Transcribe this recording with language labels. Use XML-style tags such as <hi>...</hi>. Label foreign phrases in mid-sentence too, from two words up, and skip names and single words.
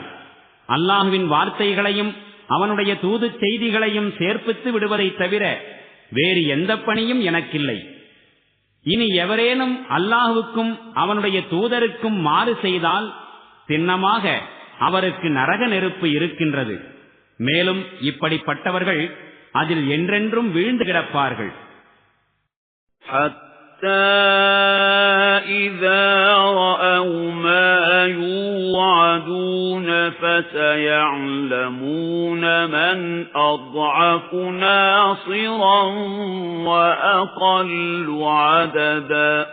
<ta>அல்லாஹுவின் வார்த்தைகளையும் அவனுடைய தூது செய்திகளையும் சேர்ப்பித்து விடுவதைத் தவிர வேறு எந்த பணியும் எனக்கில்லை. இனி எவரேனும் அல்லாஹுவுக்கும் அவனுடைய தூதருக்கும் மாறு செய்தால் திண்ணமாக அவருக்கு நரக நெருப்பு இருக்கின்றது. மேலும் இப்படிப்பட்டவர்கள் அதில் என்றென்றும் வீழ்ந்து கிடப்பார்கள்.</ta> <ar>إِذَا رَأَوْا مَا يُوعَدُونَ فَسَيَعْلَمُونَ مَنْ أَضْعَفُ نَاصِرًا وَأَقَلُّ عَدَدًا.</ar>